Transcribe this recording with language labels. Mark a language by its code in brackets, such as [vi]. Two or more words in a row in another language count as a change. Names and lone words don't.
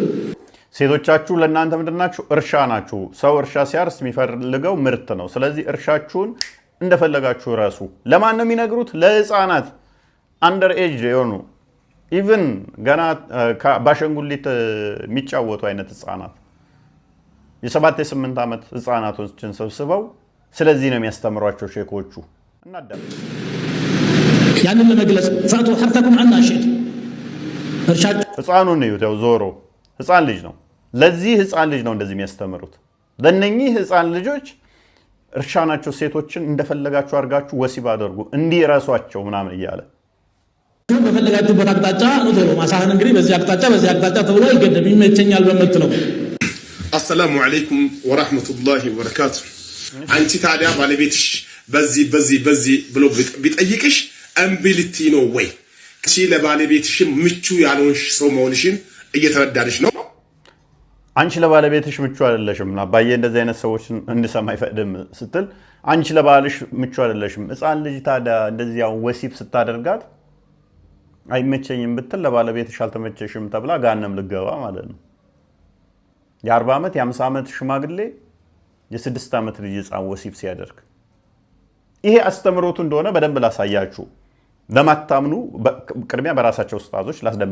[am] ሴቶቻችሁ ለእናንተ ምንድናችሁ እርሻ ናችሁ ሰው እርሻ ሲያርስ የሚፈልገው ምርት ነው ስለዚህ እርሻችሁን እንደፈለጋችሁ ራሱ ለማን ነው የሚነግሩት ለህፃናት [en] under age [am] የሆኑ ኢቭን ገና ባሸንጉሊት የሚጫወቱ አይነት ህፃናት የ7 የ8 አመት ህፃናቶችን ሰብስበው ስለዚህ ነው የሚያስተምሯቸው ሼኮቹ እናዳም ያንን ለመግለጽ [ar] فأتوا حرثكم عنا شيء [am] ህፃኑን ነው ያው ዞሮ ህፃን ልጅ ነው ለዚህ ህፃን ልጅ ነው እንደዚህ የሚያስተምሩት ለነኚህ ህፃን ልጆች እርሻ ናቸው ሴቶችን እንደፈለጋችሁ አርጋችሁ ወሲብ አድርጉ እንዲራሷቸው ምናምን ይያለ በፈለጋችሁበት አቅጣጫ ነው ዞሮ ማሳህን እንግዲህ በዚህ አቅጣጫ ተብሎ ይገደብ ይመቸኛል በመትለው [ar] السلام عليكم ورحمة الله وبركاته [am] አንቺ ታዲያ ባለቤትሽ በዚህ ብሎ ቢጠይቅሽ እምቢልቲ ነው ወይ እሺ ለባለቤትሽ ምቹ ያልሆንሽ ሰው መሆንሽን እየተረዳሽ ነው አንቺ ለባለቤትሽ ምቹ አይደለሽም አባዬ እንደዚህ አይነት ሰዎችን እንድሰማ አይፈቅድም ስትል አንቺ ለባልሽ ምቹ አይደለሽም ህፃን ልጅ ታዲያ እንደዚህ ያው ወሲብ ስታደርጋት አይመቸኝም ብትል ለባለቤትሽ አልተመቸሽም ተብላ ጋነም ልገባ ማለት ነው የ40 አመት የ50 አመት ሽማግሌ የ6 አመት ልጅ ህፃን ወሲብ ሲያደርግ ይሄ አስተምሮቱ እንደሆነ በደንብ ላሳያችሁ ለማታምኑ ቅድሚያ በራሳቸው ኡስታዞች ላስደምጥ